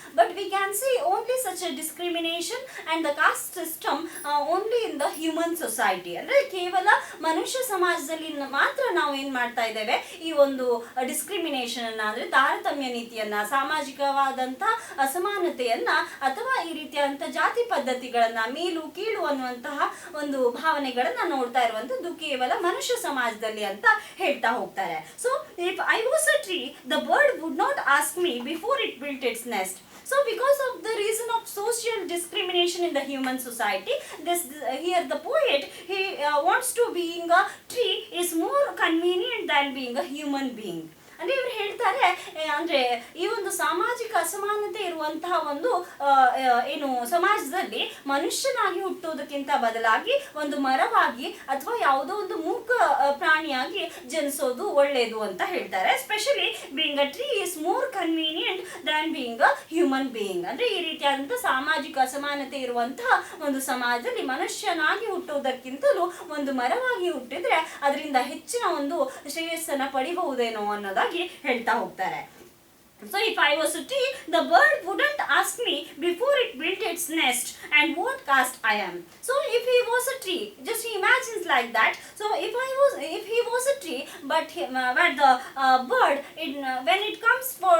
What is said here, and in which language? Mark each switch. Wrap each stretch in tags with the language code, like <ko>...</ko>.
<en>but we can see only such a discrimination and the caste system only in the human society,</en> <kn>ಅಂದ್ರೆ ಕೇವಲ ಮನುಷ್ಯ ಸಮಾಜದಲ್ಲಿ ಮಾತ್ರ ನಾವು ಏನ್ ಮಾಡ್ತಾ ಇದ್ದೇವೆ, ಈ ಒಂದು ಡಿಸ್ಕ್ರಿಮಿನೇಷನ್ ಅನ್ನ ಅಂದ್ರೆ ತಾರತಮ್ಯ ನೀತಿಯನ್ನ, ಸಾಮಾಜಿಕವಾದಂತ ಅಸಮಾನತೆಯನ್ನ ಅಥವಾ ಈ ರೀತಿಯಾದಂತ ಜಾತಿ ಪದ್ಧತಿಗಳನ್ನ, ಮೇಲು ಕೀಳು ಅನ್ನುವಂತಹ ಒಂದು ಭಾವನೆಗಳನ್ನ ನೋಡ್ತಾ ಇರುವಂತದ್ದು ಕೇವಲ ಮನುಷ್ಯ ಸಮಾಜದಲ್ಲಿ ಅಂತ ಹೇಳ್ತಾ ಹೋಗ್ತಾರೆ.</kn> <en>So if I was a tree the bird would not ask me before it built its nest. So because of the reason of social discrimination in the human society, here the poet he wants to being a tree is more convenient than being a human being.</en> <kn>ಅಂದ್ರೆ ಇವ್ರು ಹೇಳ್ತಾರೆ ಅಂದ್ರೆ ಈ ಒಂದು ಸಾಮಾಜಿಕ ಅಸಮಾನತೆ ಇರುವಂತಹ ಒಂದು ಏನು ಸಮಾಜದಲ್ಲಿ ಮನುಷ್ಯನಾಗಿ ಹುಟ್ಟೋದಕ್ಕಿಂತ ಬದಲಾಗಿ ಒಂದು ಮರವಾಗಿ ಅಥವಾ ಯಾವುದೋ ಒಂದು ಮೂಕ ಪ್ರಾಣಿಯಾಗಿ ಜನಿಸೋದು ಒಳ್ಳೆಯದು ಅಂತ ಹೇಳ್ತಾರೆ.</kn> <en>especially being a tree is more convenient than being a human being,</en> <kn>ಅಂದ್ರೆ ಈ ರೀತಿಯಾದಂತಹ ಸಾಮಾಜಿಕ ಅಸಮಾನತೆ ಇರುವಂತಹ ಒಂದು ಸಮಾಜದಲ್ಲಿ ಮನುಷ್ಯನಾಗಿ ಹುಟ್ಟುವುದಕ್ಕಿಂತಲೂ ಒಂದು ಮರವಾಗಿ ಹುಟ್ಟಿದ್ರೆ ಅದರಿಂದ ಹೆಚ್ಚಿನ ಒಂದು ಶ್ರೇಯಸ್ಸನ್ನ ಪಡಿಬಹುದೇನೋ ಅನ್ನೋದಾಗಿ ಹೇಳ್ತಾ ಹೋಗ್ತಾರೆ.</kn> <en>So if I was a tree, the bird wouldn't ask me before it built its nest and what caste I am. So if he was a tree, just he imagines like that. So if he was a tree, but the bird when it comes</en>